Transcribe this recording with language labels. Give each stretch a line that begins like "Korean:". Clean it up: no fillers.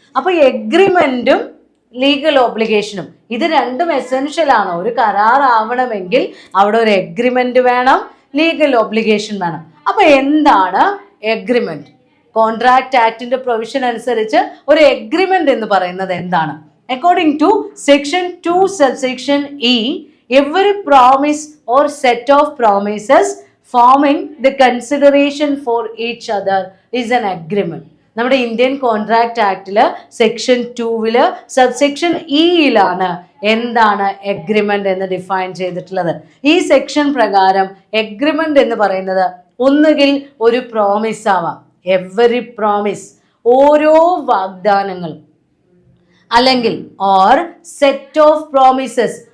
Malayalam: അപ്പൊ എഗ്രിമെന്റും ലീഗൽ ഒബ്ലിഗേഷനും ഇത് രണ്ടും എസെൻഷ്യൽ ആണ്. ഒരു കരാർ ആവണമെങ്കിൽ അവിടെ ഒരു എഗ്രിമെന്റ് വേണം, ലീഗൽ ഒബ്ലിഗേഷൻ വേണം. അപ്പൊ എന്താണ് എഗ്രിമെന്റ്? കോൺട്രാക്ട് ആക്ടിന്റെ പ്രൊവിഷൻ അനുസരിച്ച് ഒരു എഗ്രിമെന്റ് എന്ന് പറയുന്നത് എന്താണ്? According to section 2 subsection E,
English: every promise or set of promises forming the consideration for each other is an agreement.
Malayalam: നമ്മുടെ ഇന്ത്യൻ കോൺട്രാക്ട് ആക്ടില് സെക്ഷൻ 2 സബ്സെക്ഷൻ ഇയിലാണ് എന്താണ് എഗ്രിമെന്റ് എന്ന് ഡിഫൈൻ ചെയ്തിട്ടുള്ളത്. ഈ സെക്ഷൻ പ്രകാരം എഗ്രിമെന്റ് എന്ന് പറയുന്നത് ഒന്നുകിൽ ഒരു പ്രോമിസ് ആവാം, എവറി പ്രോമിസ്, ഓരോ വാഗ്ദാനങ്ങളും, അല്ലെങ്കിൽ
English: Or set of promises.